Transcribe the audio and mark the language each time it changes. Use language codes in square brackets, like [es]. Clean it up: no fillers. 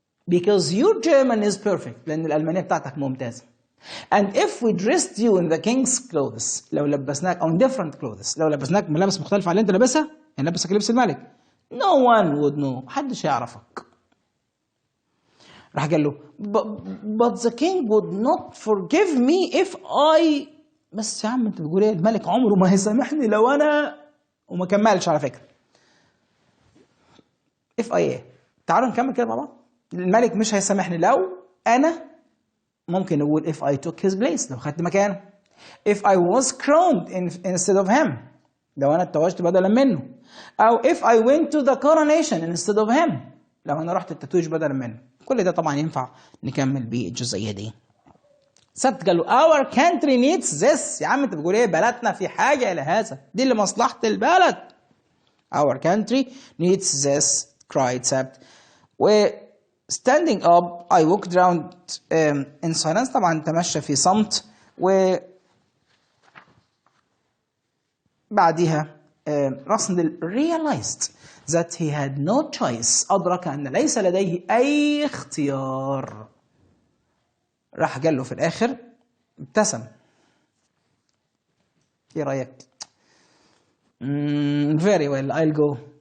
[en] because your German is perfect. [ar] لأن الألمانية بتاعتك ممتازة. [en] and if we dressed you in the king's clothes، [ar] لو لبسناك [en] on different clothes، [ar] لو لبسناك ملابس مختلفة عن اللي أنت لابسها، يعني لبسك لبس الملك، [en] no one would know، [ar] محدش يعرفك. راح قال له [en] but the king would not forgive me if I، [ar] بس يا عم انت بتقول ايه؟ الملك عمره ما هيسامحني لو انا، وما كملش على فكره. [en] if I [ar] ايه؟ تعالوا نكمل كده مع بعض. الملك مش هيسامحني لو انا ممكن نقول [en] if I took his place [ar] لو خدت مكانه. [en] if I was crowned instead of him [ar] لو أنا اتوجت بدلا منه. [en] أو if I went to the coronation instead of him [ar] لو أنا رحت التتويج بدلا منه. كل ده طبعا ينفع نكمل بالجزئية دي. سبت قال له [en] our country needs this. [ar] يا عم أنت بتقول إيه؟ بلدنا في حاجة إلى هذا، دي اللي مصلحة البلد. [en] our country needs this cried سبت. و standing up I walked around in silence [ar] طبعا تمشى في صمت. و بعدها [en] Rassendyll realized that he had no choice. [ar] أدرك أن ليس لديه أي اختيار. راح قال له في الآخر ابتسم. إيه رأيك؟ [en] very well I'll go.